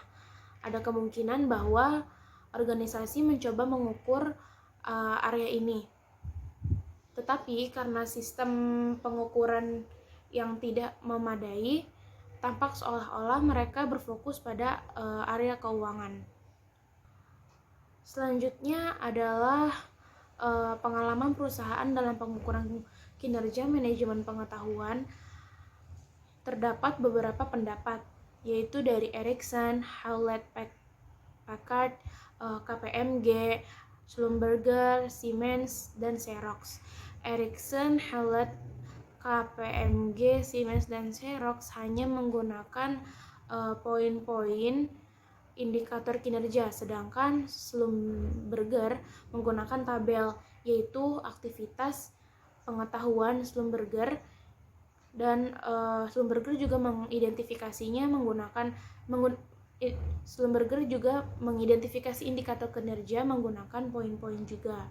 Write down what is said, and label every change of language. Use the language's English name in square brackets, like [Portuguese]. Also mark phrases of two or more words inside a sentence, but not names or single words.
[Indonesian] Ada kemungkinan bahwa organisasi mencoba mengukur area ini, tetapi karena sistem pengukuran yang tidak memadai, tampak seolah-olah mereka berfokus pada area keuangan. Selanjutnya adalah pengalaman perusahaan dalam pengukuran kinerja manajemen pengetahuan. terdapat beberapa pendapat, yaitu dari Ericsson, Hewlett-Packard, KPMG, Schlumberger, Siemens, dan Xerox. Ericsson, Hewlett, KPMG, Siemens, dan Xerox hanya menggunakan poin-poin indikator kinerja, sedangkan Schlumberger menggunakan tabel, yaitu aktivitas pengetahuan Schlumberger, dan Schlumberger juga mengidentifikasinya Schlumberger juga mengidentifikasi indikator kinerja menggunakan poin-poin juga.